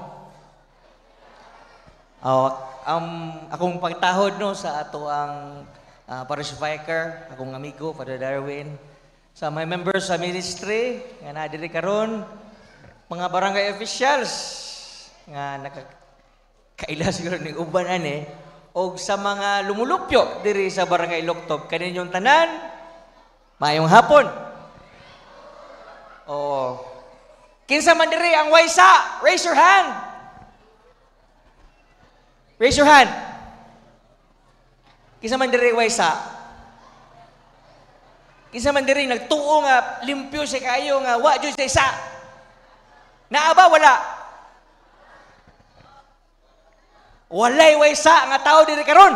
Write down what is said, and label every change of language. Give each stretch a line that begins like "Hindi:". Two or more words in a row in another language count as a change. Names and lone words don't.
Cebuano: Akong pagtahod no sa ato ang parish vicar, akong amigo Father Darwin, sa mga members sa ministry nga nadiri karon, mga barangay officials nga nakakaila siguro ni uban ani, o sa mga lumulupyo diri sa barangay Loktob, kaninyong tanan, mayong hapon. O kinsa man diri ang waysa,
English: raise your hand. Raise your hand.
Cebuano: Kinsa man diri waysa? Kinsa man diri nagtuo nga limpyo si kayo nga wa jud sa isa? Naa ba wala? Walay waysa nga tao diri karon.